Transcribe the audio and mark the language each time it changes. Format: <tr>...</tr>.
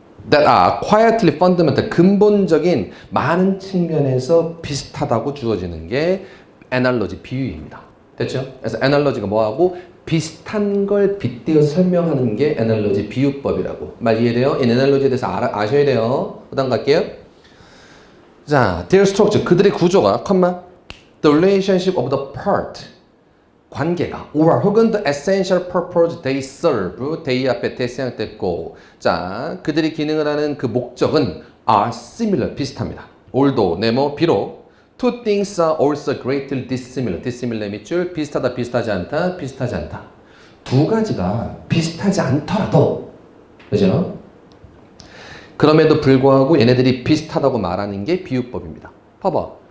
<en>That are quietly fundamental,</en> <ko>근본적인 많은 측면에서 비슷하다고 주어지는 게 analogy, 비유입니다. 됐죠? 그래서 analogy가 뭐하고 비슷한 걸 빗대어 설명하는 게 analogy, 비유법이라고. 말 이해돼요? in analogy에 대해서 아셔야 돼요. 그 다음 갈게요.</ko> <en>자, their structure,</en> <ko>그들의 구조가,</ko> <en>the relationship of the part,</en> <ko>관계가,</ko> <en>or</en> <ko>혹은</ko> <en>the essential purpose they serve, they</en> <ko>앞에 대시양 됐고, 자, 그들이 기능을 하는 그 목적은</ko> <en>are similar,</en> <ko>비슷합니다.</ko> <en>although,</en> <ko>네모, 비록,</ko> <en>two things are also greatly dissimilar, dissimilar</en> <ko>밑줄, 비슷하다, 비슷하지 않다, 비슷하지 않다. 두 가지가 비슷하지 않더라도, 그죠? 그럼에도 불구하고 얘네들이 비슷하다고 말하는 게 비유법입니다. 봐봐.</ko>